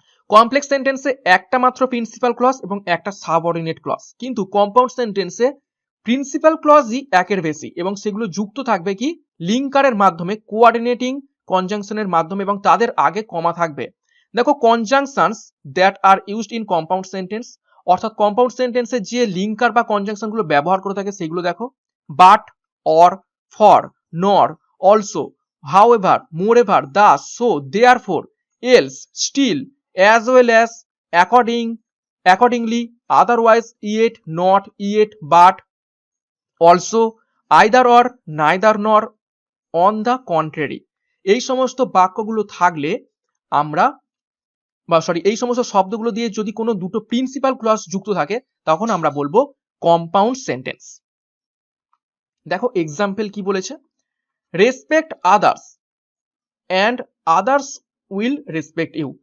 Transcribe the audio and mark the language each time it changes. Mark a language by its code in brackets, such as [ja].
[bn] Complex সেন্টেন্সে একটা মাত্র প্রিন্সিপাল ক্লজ এবং একটা সাবঅর্ডিনেট ক্লজ, কিন্তু কম্পাউন্ড সেন্টেন্সে প্রিন্সিপাল ক্লজই একের বেশি এবং সেগুলো যুক্ত থাকবে কি লিঙ্কারের মাধ্যমে, কোঅর্ডিনেটিং কনজাংশনের মাধ্যমে, এবং তাদের আগে কমা থাকবে। দেখো [en] conjunctions that are used in compound sentence, [bn] অর্থাৎ কম্পাউন্ড সেন্টেন্সে যে লিঙ্কার বা কনজাংশন গুলো ব্যবহার করে থাকে সেগুলো দেখো, [en] But, or, for, nor, also, however, moreover, thus, so, therefore, else, still, as well as, accordingly, otherwise, yet, not, yet, but, also, either or, neither nor, on the contrary। [bn] এই সমস্ত বাক্যগুলো থাকলে আমরা এই সমস্ত শব্দগুলো দিয়ে যদি কোনো দুটো প্রিন্সিপাল ক্লজ যুক্ত থাকে তখন আমরা বলবো কম্পাউন্ড সেন্টেন্স। দেখো এক্সাম্পল কি বলেছে, [en] Respect others and others will respect you.